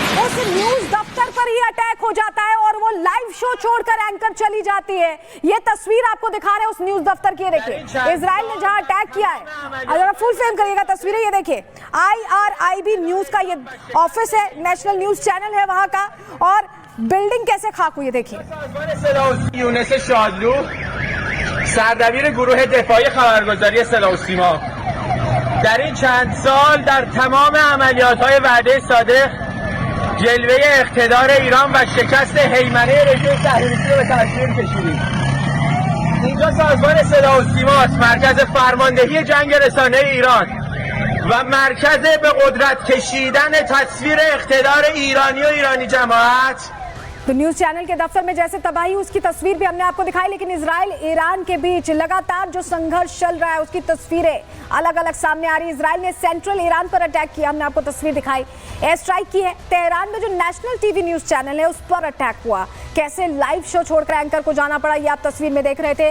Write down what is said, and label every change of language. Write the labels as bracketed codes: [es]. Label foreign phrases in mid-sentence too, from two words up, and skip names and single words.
[hi] से न्यूज दफ्तर पर ही अटैक हो जाता है और वो [en] live show [hi] छोड़कर एंकर चली जाती है। ये तस्वीर आपको दिखा रहे हैं उस न्यूज दफ्तर की, ये देखिए इजराइल ने जहां अटैक किया है। अगर [en] full frame [hi] करिएगा तस्वीरें, ये देखिए IRIB न्यूज का ये ऑफिस है, [en] national news channel [hi] है वहां का, और बिल्डिंग कैसे खाक हुई है देखिए। [fa] یونس شادلو سردبیر گروه دفاعی خبرگزاری صدا و سیما در این چند سال در تمام عملیات‌های وعده صادق جلوه اقتدار ایران و شکست هیمنه رژیم صهیونیستی رو به تصویر کشیدیم. اینجا سازمان صدا و سیماست، مرکز فرماندهی جنگ رسانه ایران و مرکز به قدرت کشیدن تصویر اقتدار ایرانی و ایرانی جماعت। [hi] तो [en] news channel [hi] के दफ्तर में जैसे तबाही उसकी तस्वीर भी हमने आपको दिखाई, लेकिन इजराइल ईरान के बीच लगातार जो संघर्ष चल रहा है उसकी तस्वीरें अलग अलग सामने आ रही है। इजराइल ने सेंट्रल ईरान पर अटैक किया, हमने आपको तस्वीर दिखाई, [en] air strike [hi] की है। तेहरान में जो [en] national TV news channel [hi] है उस पर अटैक हुआ, कैसे [en] live show [hi] छोड़कर एंकर को जाना पड़ा, ये आप तस्वीर में देख रहे थे।